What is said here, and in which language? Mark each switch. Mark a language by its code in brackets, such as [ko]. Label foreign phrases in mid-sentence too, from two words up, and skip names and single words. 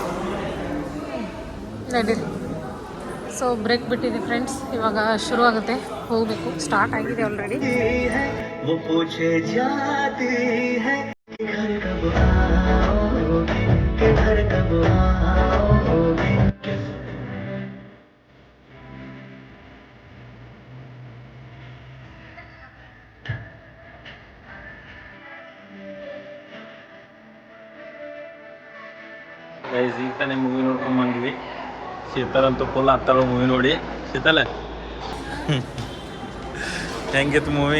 [kn] ನಡೀರಿ. ಸೊ ಬ್ರೇಕ್ ಬಿಟ್ಟಿದೆ ಫ್ರೆಂಡ್ಸ್, ಇವಾಗ ಶುರು ಆಗುತ್ತೆ, ಹೋಗಬೇಕು. ಸ್ಟಾರ್ಟ್ ಆಗಿದೆ ಆಲ್ರೆಡಿ. [hi] वो पूछे जाती है कि घर कब आओगे, कि घर कब आओगे। [kn] ಗೈಸ್ ಈಗ ತಾನೇ ಮೂವಿ ನೋಡ್ಕೊಂಡು ಬಂದ್ವಿ. ಶೀತಲ್ ಅಂತೂ ಫುಲ್ ಹತ್ತಾಳು ಮೂವಿ ನೋಡಿ. ಶೀತಲ್ ಹೆಂಗಿತ್ತು ಮೂವಿ?